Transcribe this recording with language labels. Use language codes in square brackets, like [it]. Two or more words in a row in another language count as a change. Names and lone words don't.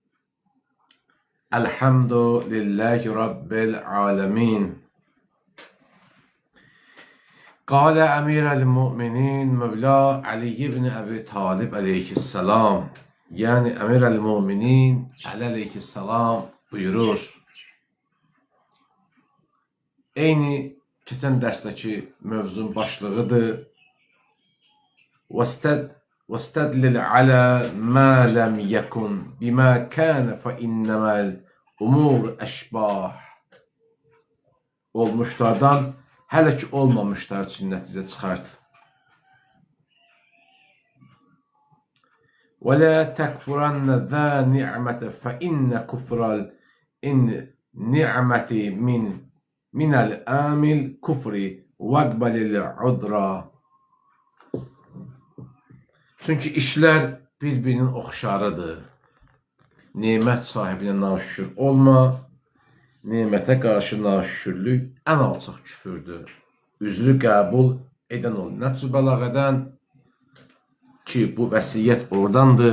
[ar] الحمد لله رب العالمين. قال أمير المؤمنين مولى علي بن أبي طالب عليه السلام. [az] Yani [ar] أمير المؤمنين عليه السلام [az] buyurur. Eyni keçən dərsdəki mövzun başlığıdır. [ar] وَاسْتَدْلِلْ عَلَى مَا لَمْ يَكُنْ بِمَا كَانَ فَإِنَّمَا الْأُمُورُ أَشْبَاهُ. [az] Olmuşlardan hələ ki olmamışlar üçün nəticə çıxart. [ar] وَلَا تَكْفُرَنَّ ذَا نِعْمَةَ فَإِنَّ كُفْرَ النِّعْمَةِ مِنَ الْآمِ الْكُفْرِ وَاقْبَلِ الْعُذْرَ. [az] Çünki işlər bir-birinin oxşarıdır. Nemət sahibinə naşükür olma, nemətə qarşı naşükürlük ən alçaq küfürdür. Üzrü qəbul edən ol. Nəticə bəlağədən ki, bu vəsiyyət oradandır.